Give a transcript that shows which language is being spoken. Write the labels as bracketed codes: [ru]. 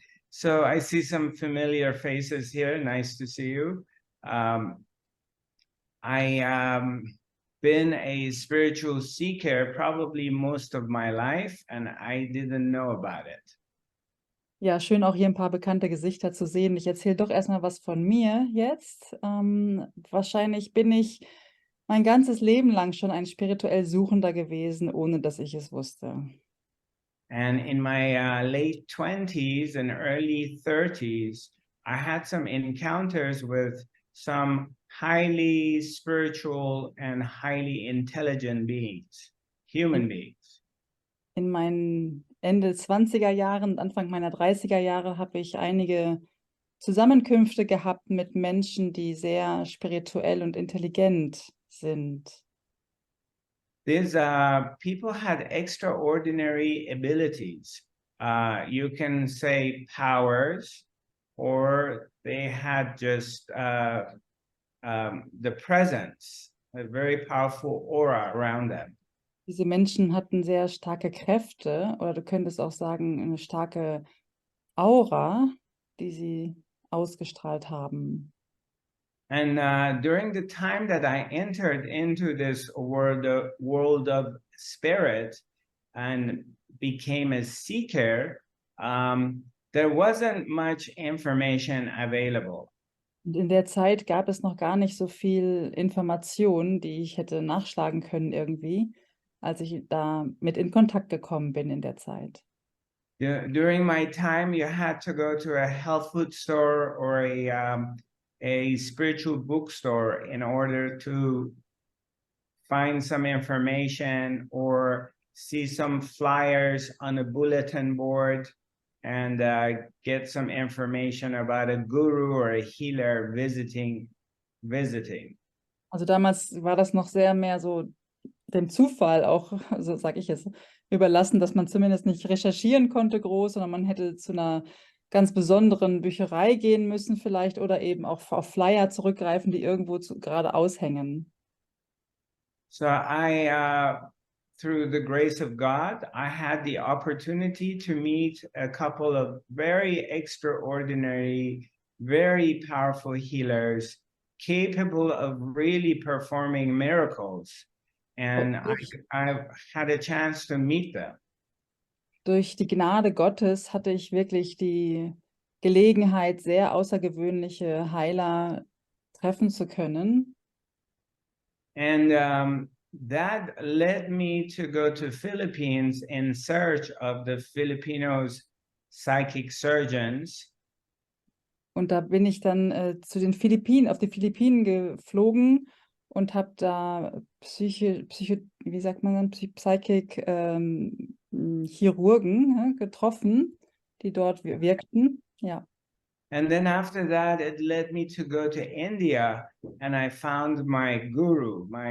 [en] So I see some familiar faces here. Nice to see you. I been a spiritual seeker probably most of my life, and I didn't know about it. [de] Ja, schön auch hier ein paar bekannte Gesichter zu sehen. Ich erzähle doch erstmal was von mir jetzt. Wahrscheinlich bin ich mein ganzes Leben lang schon ein spirituell Suchender gewesen, ohne dass ich es wusste. [en] And in my late 20s and early 30s, I had some encounters with some highly spiritual and highly intelligent beings, human beings. [de] In meinen Ende 20er Jahren, Anfang meiner 30er Jahre habe ich einige Zusammenkünfte gehabt mit Menschen, die sehr spirituell und intelligent sind. [en] These people had extraordinary abilities. You can say powers, or they had just the presence, a very powerful aura around them. [de] Diese Menschen hatten sehr starke Kräfte, oder du könntest auch sagen, eine starke Aura, die sie ausgestrahlt haben. [en] And during the time that I entered into this world of spirit and became a seeker, there wasn't much information available. [de] Und in der Zeit gab es noch gar nicht so viel Information, die ich hätte nachschlagen können irgendwie, als ich da mit in Kontakt gekommen bin in der Zeit. [en] During my time, you had to go to a health food store or a spiritual bookstore in order to find some information or see some flyers on a bulletin board and get some information about a guru or a healer visiting. [de] Also damals war das noch sehr mehr so dem Zufall auch, so sage ich es, überlassen, dass man zumindest nicht recherchieren konnte groß, sondern man hätte zu einer ganz besonderen Bücherei gehen müssen vielleicht oder eben auch auf Flyer zurückgreifen, die irgendwo gerade aushängen. [en] So I, through the grace of God, I had the opportunity to meet a couple of very extraordinary, very powerful healers, capable of really performing miracles. And I had a chance to meet them. [de] Durch die Gnade Gottes hatte ich wirklich die Gelegenheit, sehr außergewöhnliche Heiler treffen zu können. [en] And that led me to go to Philippines in search of the Filipinos psychic surgeons. [de] Und da bin ich dann zu den Philippinen, auf die Philippinen geflogen und habe da wie sagt man dann, Psychic Chirurgen getroffen, die dort wirkten. Ja. [en] And then after that, it led me to go to India, and I found my guru.